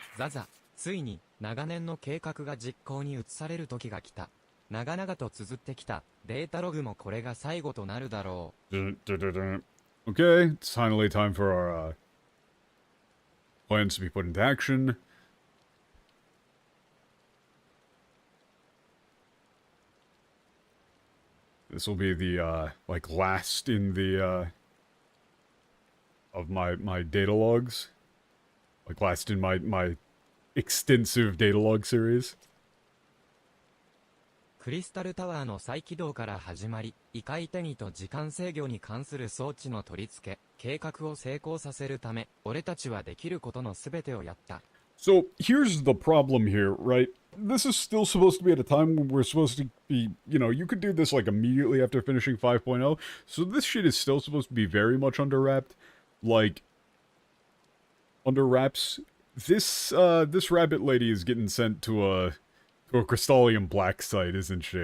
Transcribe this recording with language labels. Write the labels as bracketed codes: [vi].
[ja] ザ、ついに長年の計画が実行に移される時が来た。長々と綴ってきたデータログもこれが最後となるだろう。 [en] Okay, it's finally time for our plans to be put into action. This will be the, like, last in the, of my data logs. Like, last in my extensive data log series. [ja] クリスタルタワーの再起動から始まり、異界転移と時間制御に関する装置の取り付け、計画を成功させるため、俺たちはできることのすべてをやった。 [en] So, here's the problem here, right? This is still supposed to be at a time when we're supposed to be, you know, you could do this, like, immediately after finishing 5.0. So this shit is still supposed to be very much under-wrapped. Like, under wraps. This rabbit lady is getting sent to a Crystallium Black site, isn't she?